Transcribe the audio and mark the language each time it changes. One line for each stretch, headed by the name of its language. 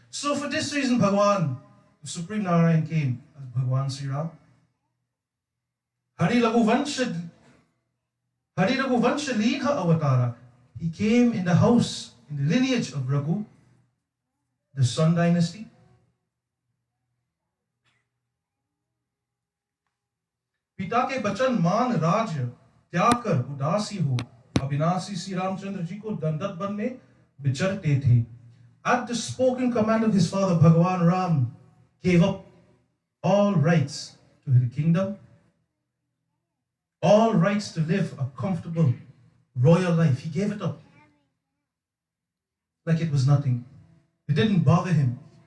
English: So for this reason, Bhagwan, the Supreme Narayan, came as Bhagwan Sri Ram.
Hindi: Hari Raghuvansha Leedha Avatara.
English: He came in the house, in the lineage of Raghu, the Sun dynasty.
Hindi: पिता के बचन मान राज्य त्याग कर उदासी हो अविनाशी श्री रामचंद्र जी को दंडवत वन में विचरते थे.
English: At the spoken command of his father, Bhagwan Ram gave up all rights to his kingdom, all rights to live a comfortable royal life. He gave it up like it was nothing. It didn't bother him.